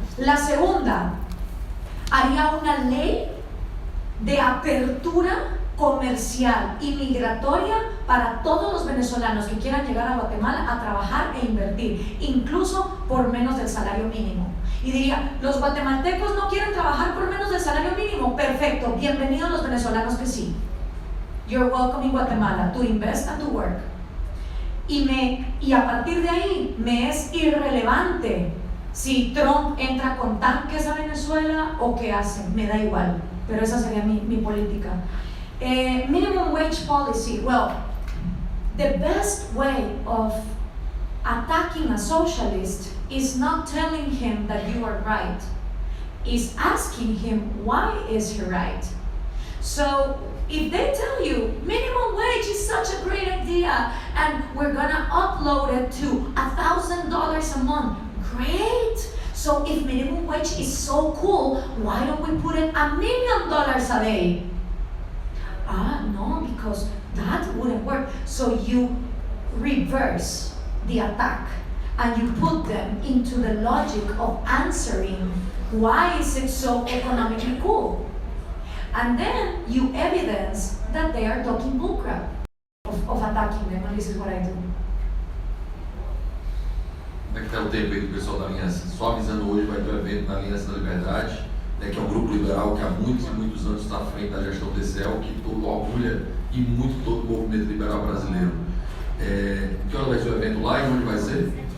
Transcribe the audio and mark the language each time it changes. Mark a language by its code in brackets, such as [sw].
[es] La segunda, haría una ley de apertura comercial y migratoria para todos los venezolanos que quieran llegar a Guatemala a trabajar e invertir, incluso por menos del salario mínimo. Y diría, los guatemaltecos no quieren trabajar por menos del salario mínimo. Perfecto, bienvenidos los venezolanos que sí. [en] You're welcome in Guatemala to invest and to work. [es] Y a partir de ahí me es irrelevante si Trump entra con tanques a Venezuela o qué hace, me da igual, pero esa sería mi política. [en] Minimum wage policy, well, the best way of attacking a socialist is not telling him that you are right, is asking him why is he right. So if they tell you minimum wage is such a great idea and we're gonna upload it to $1,000 a month, great. So if minimum wage is so cool, why don't we put it $1 million a day? No, because that wouldn't work. So you reverse the attack and you put them into the logic of answering why is it so economically cool. And then you evidence that they are talking bullcrap of attacking them, and this is what I do. [pt] Como é que está o tempo aí do pessoal da Aliança? Só avisando, hoje vai ter um evento na Aliança da Liberdade, né, que é um grupo liberal que há muitos e muitos anos está à frente da gestão TCL, que todo orgulha e muito todo o movimento liberal brasileiro. Que hora vai ser o evento lá e onde vai ser?